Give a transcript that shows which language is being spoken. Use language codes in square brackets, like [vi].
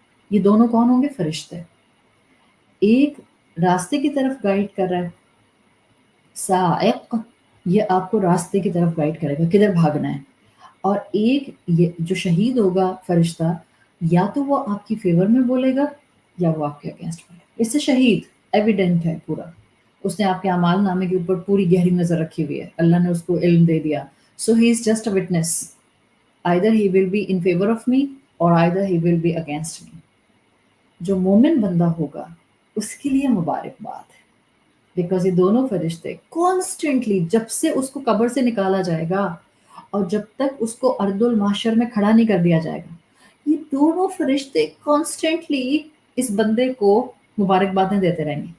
[ur] یہ دونوں کون ہوں گے؟ فرشتے. ایک راستے کی طرف گائیڈ کر رہا ہے، سائق، یہ آپ کو راستے کی طرف گائیڈ کرے گا کدھر بھاگنا ہے. اور ایک یہ جو شہید ہوگا فرشتہ، یا تو وہ آپ کی فیور میں بولے گا یا وہ آپ کے اگینسٹ بولے گا. اس سے شہید ایویڈنٹ ہے پورا، اس نے آپ کے اعمال نامے کے اوپر پوری گہری نظر رکھی ہوئی ہے، اللہ نے اس کو علم دے دیا. [en] So he is just a witness, either he will be in favor of me or either he will be against me. [ur] جو مومن بندہ ہوگا اس کے لیے مبارکباد ہے، بیکاز یہ دونوں فرشتے کانسٹنٹلی جب سے اس کو قبر سے نکالا جائے گا اور جب تک اس کو ارض المحشر میں کھڑا نہیں کر دیا جائے گا، یہ دونوں فرشتے کانسٹنٹلی اس بندے کو مبارکبادیں دیتے رہیں گے.